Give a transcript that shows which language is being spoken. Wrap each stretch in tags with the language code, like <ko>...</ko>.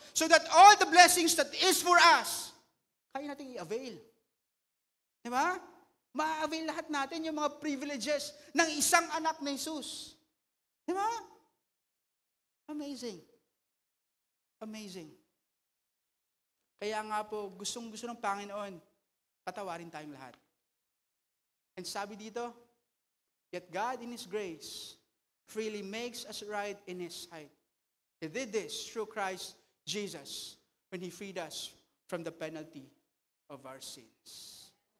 <en>So that all the blessings that is for us,</en> <tl>kaya natin i-avail. Di ba? Ma-avail lahat natin yung mga privileges ng isang anak na Jesus. Di ba?</tl> <en>Amazing. Amazing.</en> <tl>Kaya nga po, gustong-gusto ng Panginoon, patawarin tayong lahat.</tl> <en>And</en> <tl>sabi dito,</tl> <en>yet God in His grace freely makes us right in His sight. He did this through Christ Jesus when He freed us from the penalty of our sins.</en>